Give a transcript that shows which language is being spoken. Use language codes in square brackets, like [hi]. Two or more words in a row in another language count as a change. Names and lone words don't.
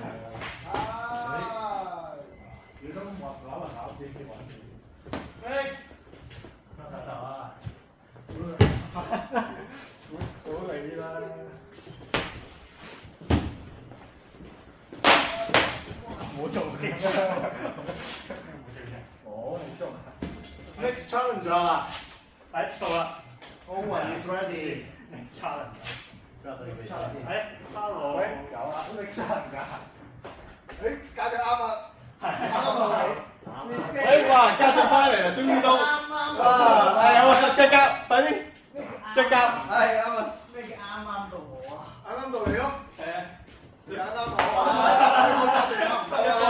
[yue] 小心滑扭啊扭，記住穩住。手啊！好你啦！冇做嘅，冇做。 [en] Next challenge [yue] 啊！嚟到啦 [en] Owen is ready. Next challenge。 Next challenge. ，hello。 [yue] 有啊 ， [en] next challenge [yue] 啊！家長啱啊，啱啊你。哇！家長翻嚟啦，終於都。哇！係有啊，着夾，快啲。着夾。係啱啊。咩叫啱啱到我啊？啱啱到你咯。係啊。啱啱好啊！家長唔得啊！